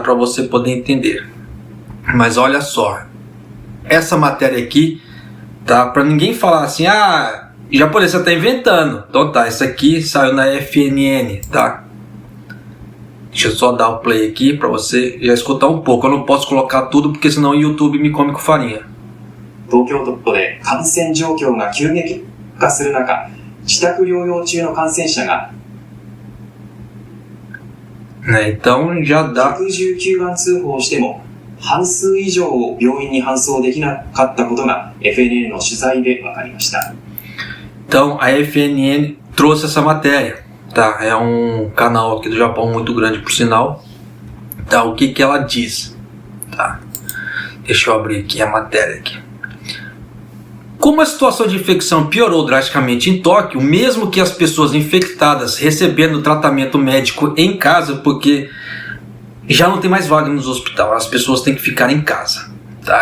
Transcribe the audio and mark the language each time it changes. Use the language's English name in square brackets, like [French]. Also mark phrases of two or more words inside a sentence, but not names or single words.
[Portuguese] Para você poder entender. Mas olha só, essa matéria aqui, tá? Para ninguém falar assim, japonês você tá inventando. Então tá, isso aqui saiu na FNN, tá? Deixa eu só dar o play aqui para você já escutar um pouco. Eu não posso colocar tudo porque senão o YouTube me come com farinha. [Japanese] 東京都で感染状況が急激化する中、自宅療養中の感染者が [Portuguese] Então já dá [Japanese] 119 番通報しても半数以上を病院に搬送できなかったことが FNN の取材で分かりました。 [Portuguese] Então a FNN trouxe essa matéria. Tá, é um canal aqui do Japão muito grande, por sinal. Tá, o que ela diz? Tá, deixa eu abrir aqui a matéria aqui. Como a situação de infecção piorou drasticamente em Tóquio, mesmo que as pessoas infectadas recebendo tratamento médico em casa, porque já não tem mais vaga nos hospitais, as pessoas têm que ficar em casa, tá?